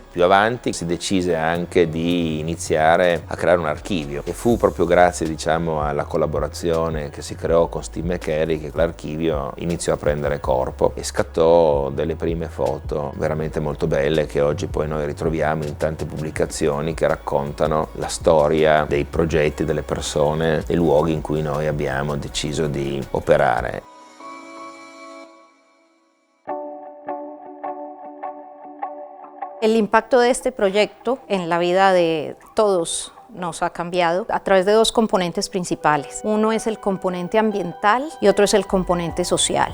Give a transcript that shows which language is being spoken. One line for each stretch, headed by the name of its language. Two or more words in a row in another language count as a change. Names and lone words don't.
Italian: Più avanti si decise anche di iniziare a creare un archivio e fu proprio grazie alla collaborazione che si creò con Steve McCary che l'archivio iniziò a prendere corpo e scattò delle prime foto veramente molto belle che oggi poi noi ritroviamo in tante pubblicazioni che raccontano la storia dei progetti, delle persone, dei luoghi in cui noi abbiamo deciso di operare.
Spanish: El impacto de este proyecto en la vida de todos nos ha cambiado a través de 2 componentes principales. Uno es el componente ambiental y otro es el componente social.